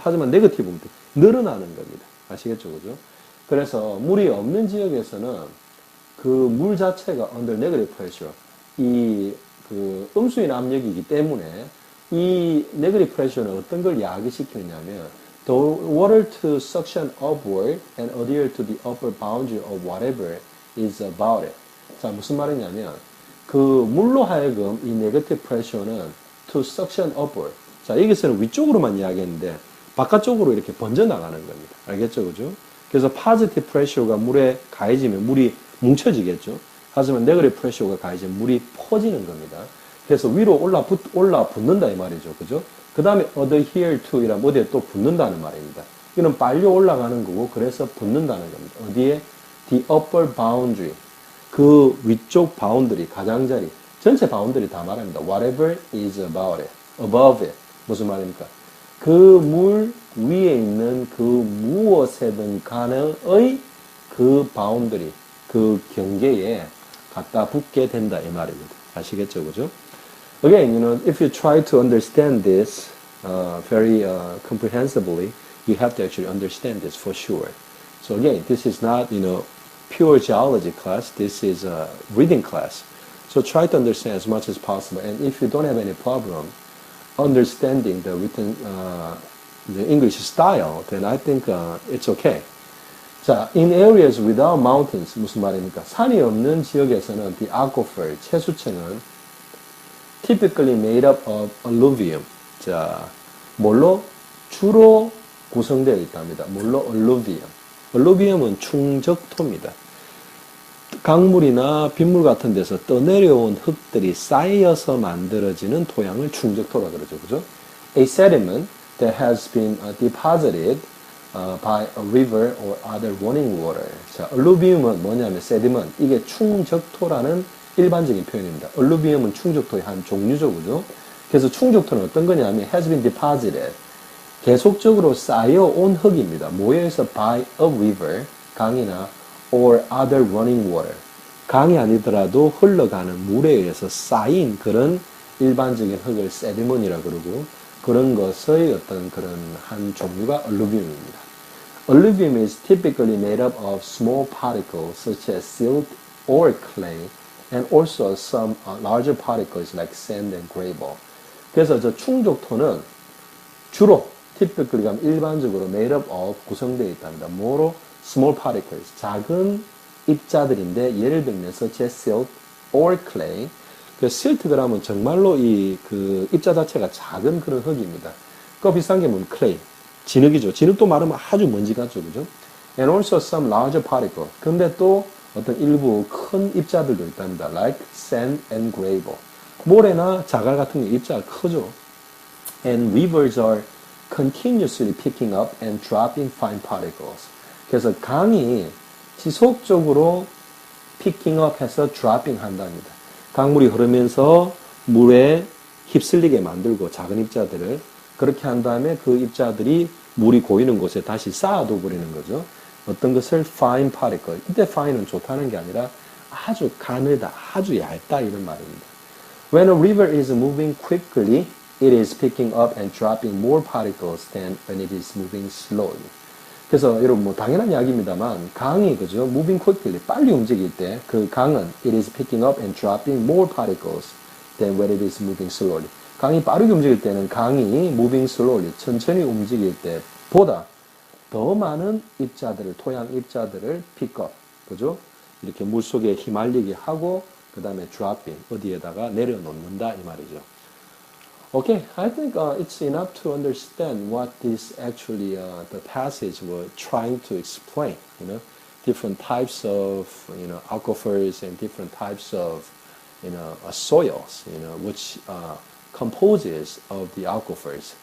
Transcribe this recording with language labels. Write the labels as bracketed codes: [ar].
[ko] 하지만 네거티브는 늘어나는 겁니다. 아시겠죠? 그죠? 그래서 물이 없는 지역에서는 그 물 자체가 [en] under negative pressure [ko] 그 음수인 압력이기 때문에 이 [en] negative pressure는 [ko] 어떤 걸 야기시키느냐면 [en] the water to suction upward and adhere to the upper boundary of whatever is about it. [ko] 자, 무슨 말이냐면 그 물로 하여금 이 negative pressure는 [en] to suction upward. [ko] 자, 여기서는 위쪽으로만 이야기했는데 바깥쪽으로 이렇게 번져나가는 겁니다. 알겠죠? 그죠? 그래서 positive pressure가 물에 가해지면 물이 뭉쳐지겠죠? 하지만 negative pressure가 가해지면 물이 퍼지는 겁니다. 그래서 위로 올라 붙는다 이 말이죠. 그죠? 그 다음에 adhere to 이라면 어디에 또 붙는다는 말입니다. 이는 빨려 올라가는 거고 그래서 붙는다는 겁니다. 어디에? [en] The upper boundary. [ko] 그 위쪽 바운더리, 가장자리. 전체 바운더리 다 말합니다. [en] Whatever is about it. above it. [ko] 무슨 말입니까? 그 물 위에 있는 그 무엇에든 간의 그 바운더리, 그 경계에 갖다 붙게 된다 이 말입니다. 아시겠죠, 그죠? [en] Again, if you try to understand this very comprehensively, you have to actually understand this for sure. So again, this is not, pure geology class. This is a reading class. So try to understand as much as possible. And if you don't have any problem understanding the written, the English style, then I think it's okay. 자, in areas without mountains, [ko] 무슨 말입니까? 산이 없는 지역에서는 [en] the aquifer, 채수층은 typically made up of alluvium. [ko] 자, 뭘로? 주로 구성되어 있답니다. 뭘로? [en] alluvium. [ko] alluvium은 충적토입니다. 강물이나 빗물 같은 데서 떠내려온 흙들이 쌓여서 만들어지는 토양을 충적토라 그러죠. 그죠? [en] A sediment that has been deposited by a river or other running water. [ko] 자, alluvium은 뭐냐면 sediment. 이게 충적토라는 일반적인 표현입니다. alluvium은 충적토의 한 종류죠. 그죠? 그래서 충적토는 어떤 거냐면 [en] has been deposited. [ko] 계속적으로 쌓여온 흙입니다. 뭐에 의해서 [en] by a river, [ko] 강이나 [en] or other running water. [ko] 강이 아니더라도 흘러가는 물에 의해서 쌓인 그런 일반적인 흙을 sediment이라고 그러고 그런 것의 어떤 그런 한 종류가 alluvium입니다. [en] Alluvium is typically made up of small particles such as silt or clay and also some larger particles like sand and gravel. [ko] 그래서 저 충족토는 주로 typically 일반적으로 [en] made up of [ko] 구성되어 있답니다. 뭐로? [en] small particles, [ko] 작은 입자들인데 예를 들면 [en] such as silt or clay. [ko] 그 sil트 그러면 정말로 그 입자 자체가 작은 그런 흙입니다. 그 비슷한 게 뭐냐면 clay, 진흙이죠. 진흙도 말하면 아주 먼지 같죠, 그죠? [en] And also some larger particle. [ko] 근데 또 어떤 일부 큰 입자들도 있답니다. [en] Like sand and gravel. [ko] 모래나 자갈 같은 게 입자가 크죠. [en] And rivers are continuously picking up and dropping fine particles. [ko] 그래서 강이 지속적으로 [en] picking up [ko] 해서 dropping 한답니다. 강물이 흐르면서 물에 휩쓸리게 만들고 작은 입자들을 그렇게 한 다음에 그 입자들이 물이 고이는 곳에 다시 쌓아둬 버리는 거죠. 어떤 것을 fine particle. 이때 fine은 좋다는 게 아니라 아주 가늘다, 아주 얇다 이런 말입니다. [en] When a river is moving quickly, it is picking up and dropping more particles than when it is moving slowly. [ko] 그래서 여러분 뭐 당연한 이야기입니다만 강이 그죠? [en] moving quickly [ko] 빨리 움직일 때 그 강은 [en] it is picking up and dropping more particles than when it is moving slowly. [ko] 강이 빠르게 움직일 때는 강이 [en] moving slowly [ko] 천천히 움직일 때보다 더 많은 입자들을 토양 입자들을 [en] pick up [ko] 그죠? 이렇게 물 속에 휘말리게 하고 그 다음에 dropping 어디에다가 내려놓는다 이 말이죠. [en] Okay, I think it's enough to understand what this actually the passage were trying to explain. Different types of aquifers and different types of soils, which composes of the aquifers.